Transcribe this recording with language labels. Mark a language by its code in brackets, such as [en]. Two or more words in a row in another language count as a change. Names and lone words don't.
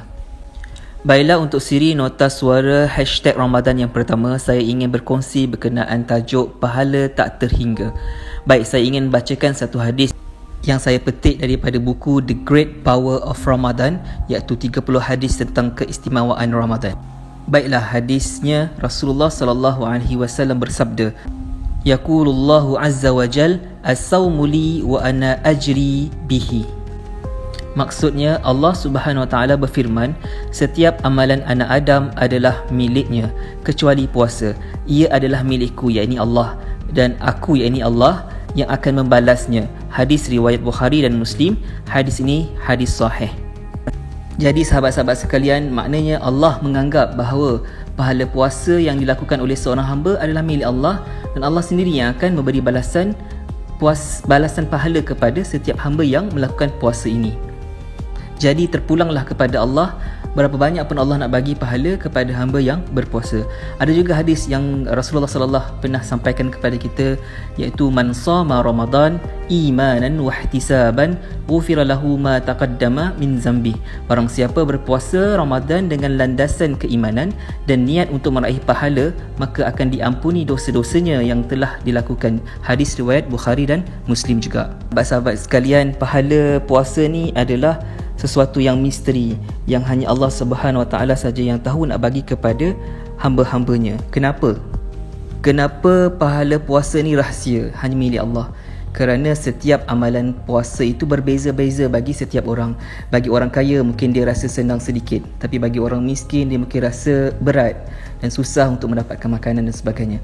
[ms] Baiklah, untuk siri nota suara #Ramadan yang pertama, saya ingin berkongsi berkenaan tajuk pahala tak terhingga. Baik, saya ingin bacakan satu hadis yang saya petik daripada buku The Great Power of Ramadan, iaitu 30 hadis tentang keistimewaan Ramadan. Baiklah, hadisnya Rasulullah [ar] صلى الله عليه وسلم [ms] bersabda, [ar] يقول الله عز وجل الصوم لي وأنا أجزي به. [ms] Maksudnya, Allah [ar] سبحانه وتعالى [ms] berfirman, setiap amalan anak Adam adalah miliknya kecuali puasa. Ia adalah milikku, yakni Allah, dan aku, yakni Allah, yang akan membalasnya. Hadis riwayat Bukhari dan Muslim. Hadis ini hadis sahih. Jadi sahabat-sahabat sekalian, maknanya Allah menganggap bahawa pahala puasa yang dilakukan oleh seorang hamba adalah milik Allah, dan Allah sendiri yang akan memberi balasan pahala kepada setiap hamba yang melakukan puasa ini. Jadi terpulanglah kepada Allah, berapa banyak pun Allah nak bagi pahala kepada hamba yang berpuasa. Ada juga hadis yang Rasulullah sallallahu pernah sampaikan kepada kita, iaitu [ar] من صام رمضان إيمانا واحتسابا غفر له ما تقدم من ذنبه. [ms] Barang siapa berpuasa Ramadan dengan landasan keimanan dan niat untuk meraih pahala, maka akan diampuni dosa-dosanya yang telah dilakukan. Hadis riwayat Bukhari dan Muslim juga. Sahabat sekalian, pahala puasa ni adalah sesuatu yang misteri, yang hanya Allah [ar] سبحانه وتعالى [ms] saja yang tahu nak bagi kepada hamba-hambanya. Kenapa? Kenapa pahala puasa ni rahsia, hanya milik Allah? Kerana setiap amalan puasa itu berbeza-beza bagi setiap orang. Bagi orang kaya mungkin dia rasa senang sedikit, tapi bagi orang miskin dia mungkin rasa berat dan susah untuk mendapatkan makanan dan sebagainya.